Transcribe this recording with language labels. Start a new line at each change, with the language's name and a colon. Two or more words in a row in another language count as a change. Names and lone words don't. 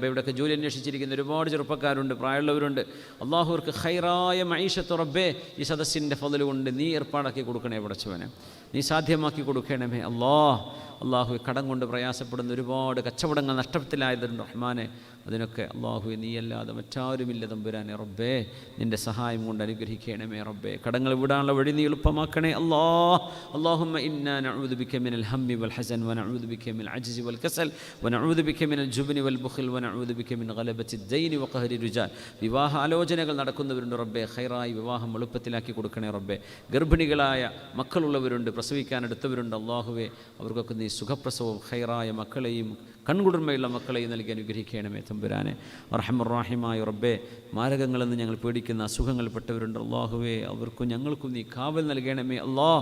Malayalam: ഇവിടെയൊക്കെ ജോലി അന്വേഷിച്ചിരിക്കുന്ന ഒരുപാട് ചെറുപ്പക്കാരുണ്ട്, പ്രായമുള്ളവരുണ്ട്. അള്ളാഹുവർക്ക് ഖൈറായ മഈശത്ത് റബ്ബേ ഈ സദസ്സിൻ്റെ ഫضل കൊണ്ട് നീ ഏർപ്പാടാക്കി കൊടുക്കണേ പടച്ചവനെ. നീ സാധ്യമാക്കി കൊടുക്കണമേ അല്ലാഹ്. അള്ളാഹു കടം കൊണ്ട് പ്രയാസപ്പെടുന്ന ഒരുപാട് കച്ചവടങ്ങൾ നഷ്ടത്തിലായതുണ്ട് റഹ്മാനെ. അതിനൊക്കെ അള്ളാഹു നീയല്ലാതെ മറ്റാരുമില്ല തമ്പുരാനെ റബ്ബേ. നിൻ്റെ സഹായം കൊണ്ട് അനുഗ്രഹിക്കണമേ റബ്ബേ. കടങ്ങൾ വിടാനുള്ള വഴി നീ എളുപ്പമാക്കണേ അല്ലാഹ്.
Arabic: اللهم إنا نعوذ بك من الهم والحزن ونعوذ بك من العجز والكسل ونعوذ بك من الجبن والبخل ونعوذ بك من غلبة الدين وقهر الرجال.
Malayalam: വിവാഹ ആലോചനകൾ നടക്കുന്നവരുണ്ട് റബ്ബേ. ഖൈറായി വിവാഹം എളുപ്പത്തിലാക്കി കൊടുക്കണേ റബ്ബേ. ഗർഭിണികളായ മക്കളുള്ളവരുണ്ട്, പ്രസവിക്കാൻ എടുത്തവരുണ്ട് അല്ലാഹുവേ. അവർക്കൊക്കെ നീ സുഖപ്രസവവും ഖൈറായ മക്കളെയും കൺകുളിർമയുള്ള മക്കളെയും നൽകി അനുഗ്രഹിക്കണമേ തമ്പുരാനെ. അർഹമർറാഹിമായ റബ്ബേ, മാരകങ്ങളെന്ന് ഞങ്ങൾ പേടിക്കുന്ന അസുഖങ്ങൾപ്പെട്ടവരുണ്ട് അള്ളാഹുവേ, അവർക്കും ഞങ്ങൾക്കും നീ കാവൽ നൽകണമേ അള്ളാഹ്.